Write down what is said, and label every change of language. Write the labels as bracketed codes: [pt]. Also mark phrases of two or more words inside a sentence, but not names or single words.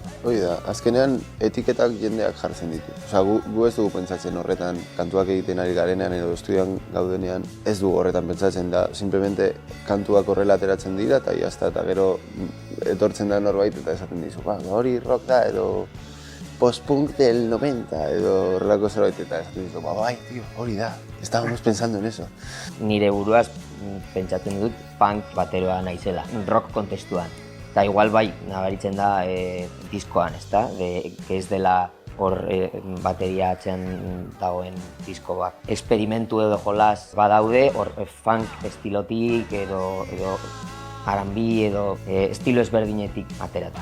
[eu] Hoi da, azkenean etiketak jendeak jartzen ditu. Gu ez dugu pentsatzen horretan, kantuak egiten ari garenean edo estudian gaudenean ez dugu horretan pentsatzen da. Simplemente kantuak horrela ateratzen dira eta jazta, eta gero etortzen da norbait eta esaten dizu, hori rock da edo post-punk del 90 edo horrelako zerbait eta esaten dizu, hori da, [es] estábamos pensando en eso. [eu] Nire buruaz pentsatzen dut punk bateroa naizela, rock kontestuan. Eta igual bai, nabaritzen da diskoan, ezta? Que ez dela hor bateria atzean dagoen disko bat. Esperimentu edo jolas badaude, hor funk estilotik edo R&B edo estilo ezberdinetik aterata.